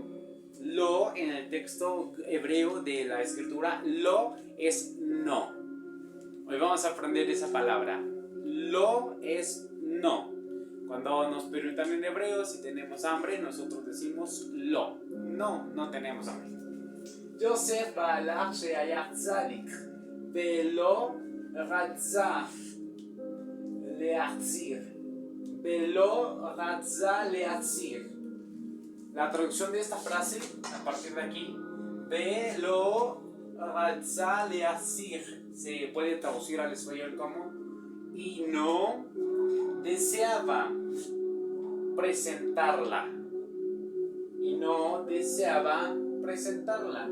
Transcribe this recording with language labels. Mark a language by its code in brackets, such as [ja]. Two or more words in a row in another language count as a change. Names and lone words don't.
[es] Lo en el texto hebreo de la escritura, lo es no. Hoy vamos a aprender esa palabra. Lo es no. Cuando nos preguntan en hebreo si tenemos hambre, nosotros decimos lo. No, no tenemos hambre. [he] יוסף בעלה שהיה צדיק ולא רצה להציר. ולא רצה להציר. [es] La traducción de esta frase, a partir de aquí, [he] ולא רצה להציר, [es] se puede traducir al español como y no deseaba presentarla. Y no deseaba presentarla.